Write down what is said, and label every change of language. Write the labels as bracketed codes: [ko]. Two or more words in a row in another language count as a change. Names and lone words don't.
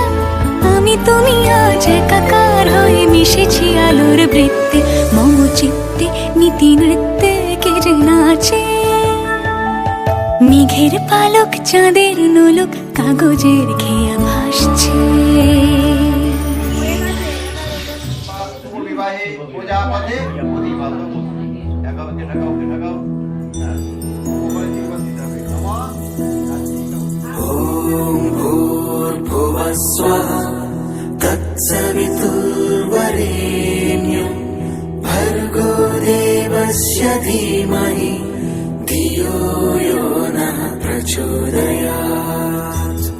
[bn] আমি তুমি আজ একাকার হয়ে মিশেছি আলোর বৃত্তে, মম চিত্তে নীতি নৃত্যে কে যে নাচে। মেঘের পালক চাঁদের নোলক কাগজের খেয়া ভাসছে। [sa] भूर्भुवस्वः तत्सवितुर्वरेण्यं भर्गो देवस्य धीमहि धियो यो नः प्रचोदयात्।